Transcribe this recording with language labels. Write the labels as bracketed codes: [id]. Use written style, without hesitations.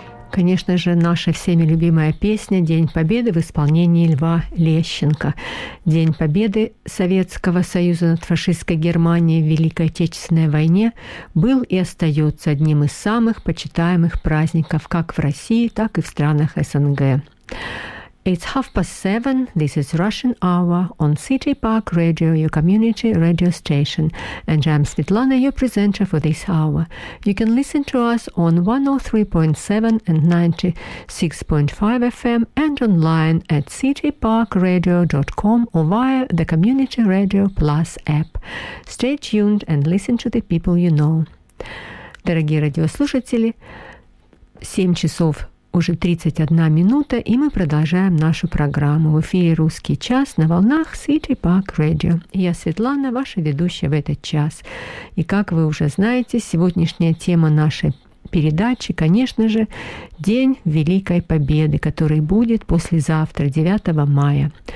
[ru] конечно же, наша всеми любимая песня «День Победы» в исполнении Льва Лещенко. День Победы Советского Союза над фашистской Германией в Великой Отечественной войне был и остается одним из самых почитаемых праздников как в России, так и в странах СНГ. [en] It's 7:30. This is Russian Hour on City Park Radio, your community radio station. And I'm Svetlana, your presenter for this hour. You can listen to us on 103.7 and 96.5 FM and online at cityparkradio.com or via the Community Radio Plus app. Stay tuned and listen to the people you know. [ru] Дорогие радиослушатели, 7:00. Уже 31 минута, и мы продолжаем нашу программу. В эфире «Русский час» на волнах City Park Radio. Я Светлана, ваша ведущая в этот час. И как вы уже знаете, сегодняшняя тема нашей передачи, конечно же, День Великой Победы, который будет послезавтра, 9 мая.